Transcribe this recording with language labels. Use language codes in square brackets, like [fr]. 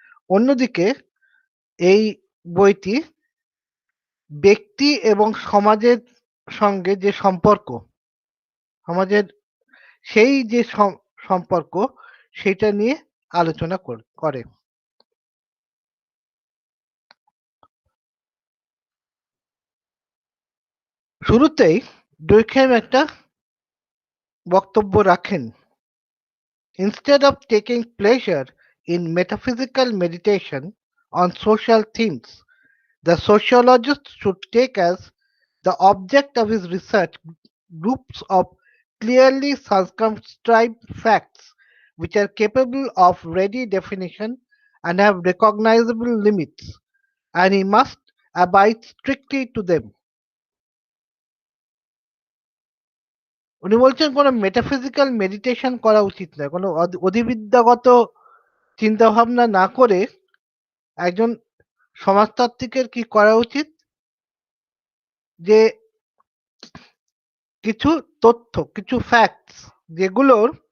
[bn] অন্যদিকে এই বইটি ব্যক্তি এবং সমাজের সঙ্গে যে সম্পর্ক, সমাজের সেই যে সম্পর্ক সেটা নিয়ে আলোচনা করে। শুরুতেই ডুরকহেইম একটা বক্তব্য রাখেন। [en] Instead of taking pleasure in metaphysical meditation on social themes, the sociologist should take as the object of his research groups of clearly circumscribed facts which are capable of ready definition and have recognizable limits, and he must abide strictly to them. [bn] উনি বলছেন কোনো metaphysical meditation করা উচিত নয়, কোনো অধিবিদ্যাগত চিন্তাভাবনা না করে একজন সমাজতাত্ত্বিকের কি করা উচিত, যে কিছু তথ্য, কিছু ফ্যাক্টস যেগুলোর